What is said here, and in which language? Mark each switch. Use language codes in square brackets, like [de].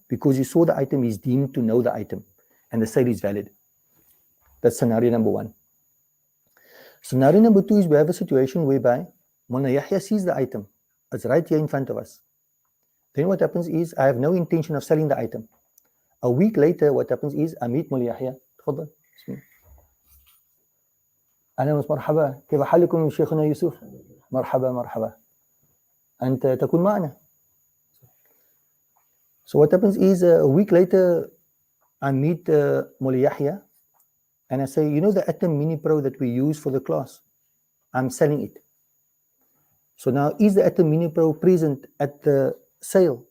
[en] Because he saw the item, he's deemed to know the item, and the sale is valid. That's scenario number one. Scenario number two is we have a situation whereby Mawli Yahya sees the item. It's right here in front of us. Then what happens is, I have no intention of selling the item. A week later, what happens is, I meet Mawli Yahya. [ar] تفضل. بسم الله. أهلا ومرحبا. كيف حالكم شيخنا يوسف؟ مرحبا مرحبا. أنت تكون معنا. [en] So what happens is, a week later, I meet Mawli Yahya, and I say, you know the Atom Mini Pro that we use for the class? I'm selling it. So now, is the Atom Mini Pro present at the sale?